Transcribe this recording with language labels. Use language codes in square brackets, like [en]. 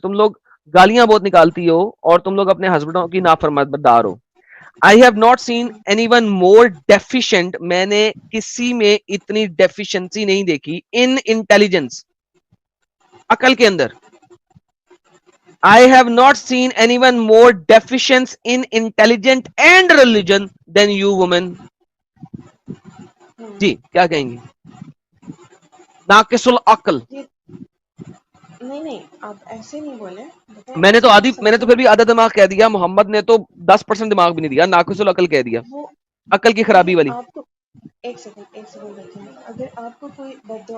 [ur] تم لوگ گالیاں بہت نکالتی ہو اور تم لوگ اپنے ہسبینڈوں کی نافرمانبردار ہو. [en] I have not seen anyone more deficient. [ur] میں نے کسی میں اتنی ڈیفیشنسی نہیں دیکھی [en] in intelligence, [ur] عقل کے اندر. [en] I have not seen anyone more deficient in intelligence and religion than you women. [ur] جی کیا کہیں گی؟ ناقص العقل. نہیں آپ ایسے نہیں بولے. میں نے تو پھر بھی آدھا دماغ کہہ دیا. محمد نے تو 10% دماغ بھی نہیں دیا, ناقص العقل کہہ دیا, عقل کی خرابی والی. آپ کو ایک سیکنڈ دیکھیں, اگر آپ کو کوئی بد دعا